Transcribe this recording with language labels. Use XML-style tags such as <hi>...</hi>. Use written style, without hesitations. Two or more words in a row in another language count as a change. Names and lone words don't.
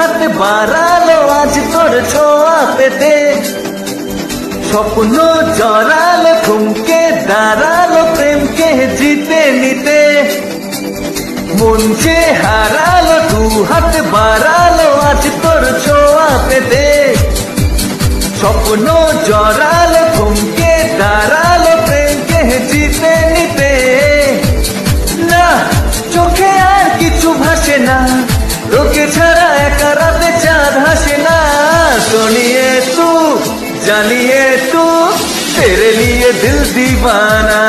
<bn>বাড়ালো আজ তোর ছোঁয়া পেতে, স্বপ্ন জড়ালো থমকে দাঁড়ালো প্রেমকে জিতে নিতে, মন যে হারালো দু হাত বাড়ালো আজ তোর ছোঁয়া পেতে, স্বপ্ন জড়ালো থমকে দাঁড়ালো প্রেমকে জিতে নিতে। না চোখে আর কিছু ভাসে না, তোকে ছাড়া একা রাতে চাঁদ হাসে না।</bn> <hi>सुनिए तू जानिए तू तेरे लिए दिल दीवाना,</hi>